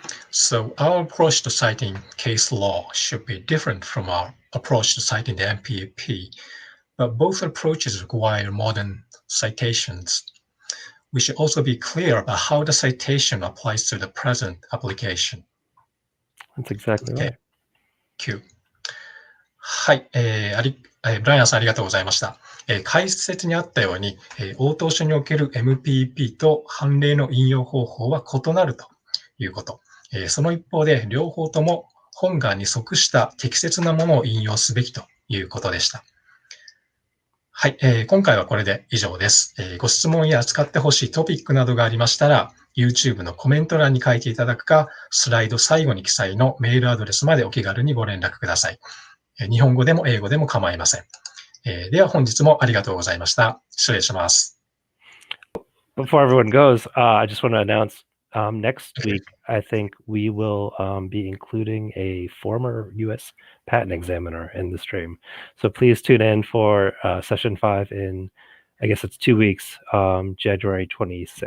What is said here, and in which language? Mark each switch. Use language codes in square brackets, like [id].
[en] So our approach to citing case law should be different from our approach to citing the MPEP, but both approaches require modern citations. We should also be clear about how the citation applies to the present application. That's exactly right. Thank you. [ja] はい、ブライアンさんありがとうございました。解説にあったように、応答書における MPEP と判例の引用方法は異なるということ。その一方で、両方とも本願に即した適切なものを引用すべきということでした。はい、今回はこれで以上です。ご質問や扱ってほしいトピックなどがありましたら、YouTube のコメント欄に書いていただくか、スライド最後に記載のメールアドレスまでお気軽にご連絡ください。日本語でも英語でも構いません。では本日もありがとうございました。失礼します。 [en] Before everyone goes, I just want to announce next week, I think we will be including a former U.S. patent examiner in the stream. So please tune in for session 5 in, I guess it's 2 weeks, January 26th.